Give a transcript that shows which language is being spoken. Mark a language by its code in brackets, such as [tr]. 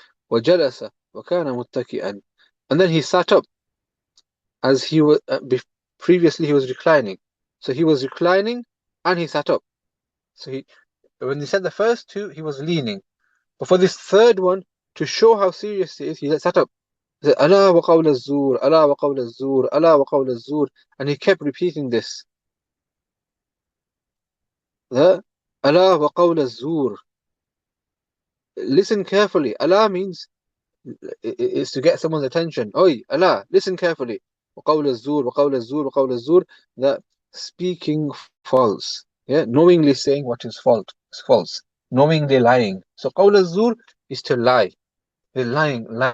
[ar] وجلس وكان متكئا. [en] And then he sat up, as he was previously he was reclining. So he was reclining and he sat up. So when he said the first 2, he was leaning. But for this third one, to show how serious it is, he sat up. He said, [ar] ألا وقول الزور, ألا وقول الزور, ألا وقول الزور. [en] And he kept repeating this. [ar] The ألا وقول الزور. [en] Listen carefully. Allah means is to get someone's attention. Oi, Allah, listen carefully. [ar] وقول الزور, وقول الزور, وقول الزور. [en] That speaking false. Yeah, knowingly saying what is false. Knowingly lying. So [ar] قول الزور [en] is to lie. They're lying.